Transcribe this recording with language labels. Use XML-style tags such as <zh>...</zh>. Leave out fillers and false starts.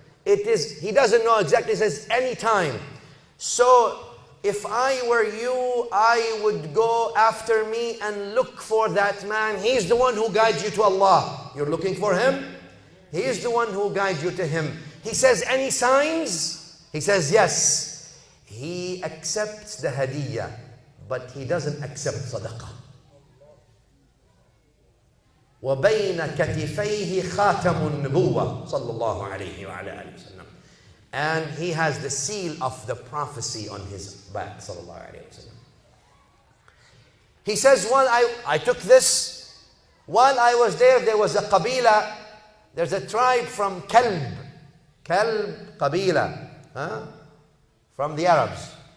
<en>He doesn't know exactly, he says any time. So if I were you, I would go after me and look for that man. He's the one who guides you to Allah. You're looking for him? He is the one who guides you to him. He says, any signs? He says, yes. He accepts the hadiyah, but he doesn't accept sadaqah.</en> <ar>وَبَيْنَ كَتِفَيْهِ خَاتَمُ النُّبُوَّةِ صلى الله عليه وعلى آله وسلم.</ar> <en>And he has the seal of the prophecy on his back,</en> <ar>صلى الله عليه وسلم.</ar> <en>He says, well, I took this While I was there was a qabila, there's a tribe from Kalb. Kalb qabila. Huh? From the Arabs.</en>